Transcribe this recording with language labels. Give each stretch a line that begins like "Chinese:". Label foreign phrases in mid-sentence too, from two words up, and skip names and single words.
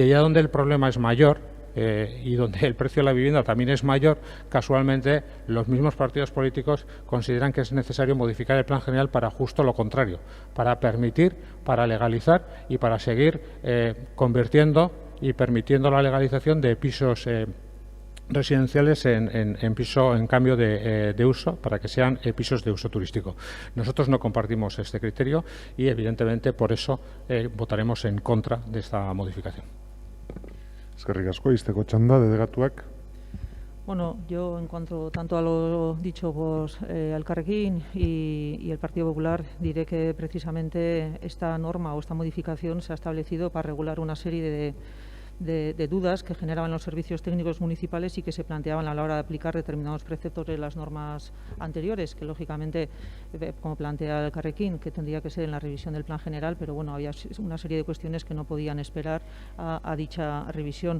Spanish: allá donde el problema es mayor y donde el precio de la vivienda también es mayor, casualmente los mismos partidos políticos consideran que es necesario modificar el plan general para justo lo contrario, para permitir, para legalizar y para seguir convirtiendo y permitiendo la legalización de pisos residenciales en cambio de uso, para que sean pisos de uso turístico. Nosotros no compartimos este criterio y evidentemente por eso votaremos en contra de esta modificación.
Basque: Eskerrik asko, izteko txanda, delegatuak.
Spanish: Bueno, yo en cuanto tanto a lo dicho por Elkarrekin y el Partido Popular, diré que precisamente esta norma o esta modificación se ha establecido para regular una serie de dudas que generaban los servicios técnicos municipales y que se planteaban a la hora de aplicar determinados preceptos de las normas anteriores, que lógicamente, como plantea el Carrequín, que tendría que ser en la revisión del plan general, pero bueno, había una serie de cuestiones que no podían esperar a dicha revisión.